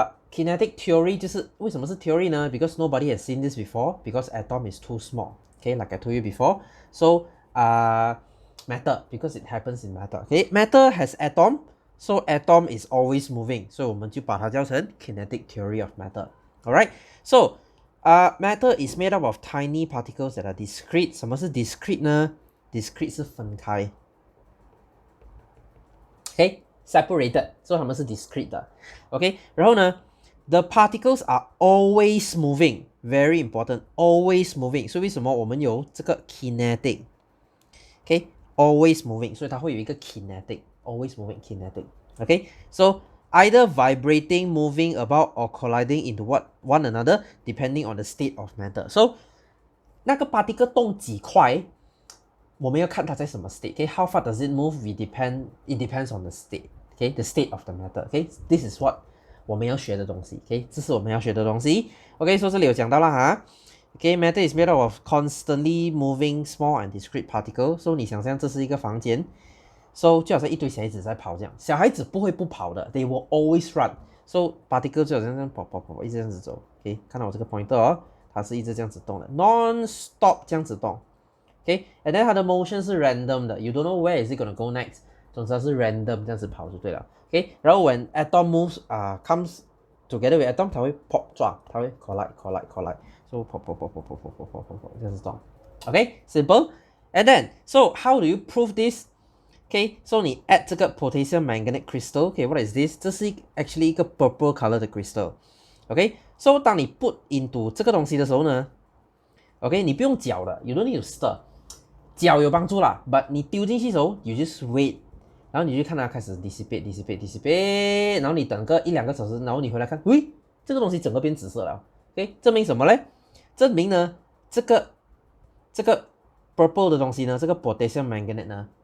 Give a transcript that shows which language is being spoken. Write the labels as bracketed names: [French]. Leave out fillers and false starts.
[Chinese] Kinetic theory 就是为什么是 theory 呢？ [English] Because nobody has seen this before. Because atom is too small. Like I told you before. So matter, because it happens in matter. Matter has atom. So atom is always moving. [Chinese] 所以我们就把它叫成 [English] kinetic theory of matter. Alright. So matter is made up of tiny particles that are discrete. [Chinese] 什么是 discrete 呢？Discrete 是分开。 Separated. 所以它们是 discrete 的。然后呢 [English] the particles are always moving. Very important. Always moving. [Chinese] 所以为什么我们有这个 kinetic? [English] Always moving. [Chinese] 所以它会有一个 kinetic. [English] Always moving, kinetic. So either vibrating, moving about, or colliding into one another, depending on the state of matter. [Chinese] So 那个 particle 动几块，我们要看它在什么 state. [English] How far does it move? It depends on the state. The state of the matter. [Chinese] This is what 我们要学的东西。这是我们要学的东西。所以这里有讲到了哈。 [English] Matter is made up of constantly moving small and discrete particles. [Chinese] So 你想象这是一个房间。So 就好像一堆小孩子在跑这样，小孩子不会不跑的 ， [English] they will always run. [Chinese] So particle 就好像这样跑，一直这样子走。看到我这个 pointer 哦，它是一直这样子动的 ，non-stop 这样子动。 [English] and then [Chinese] 它的 [English] motion 是 random 的 ，you don't know where is it gonna go next. [Chinese] 总之它是 random 这样子跑就对了。 [English] 然后 when atom moves comes together with atom， [Chinese] 它会 pop 撞，它会 [English] collide，so pop 这样子动。 simple. And then so how do you prove this? So [Chinese] 你 [English] add 这个 potassium manganate crystal. What is this? [Chinese] 这是actually 一个 purple color 的 crystal. So 当你 put into 这个东西的时候呢，你不用搅的 ， [English] you don't need to stir。 [Chinese] 搅有帮助啦 ，but 你丢进去的时候 ， [English] you just wait， [Chinese] 然后你就看它开始 dissipate， 然后你等个1-2个小时，然后你回来看，喂，这个东西整个变紫色了。证明什么嘞？证明呢，这个 purple 的东西呢，这个 potassium manganate 呢。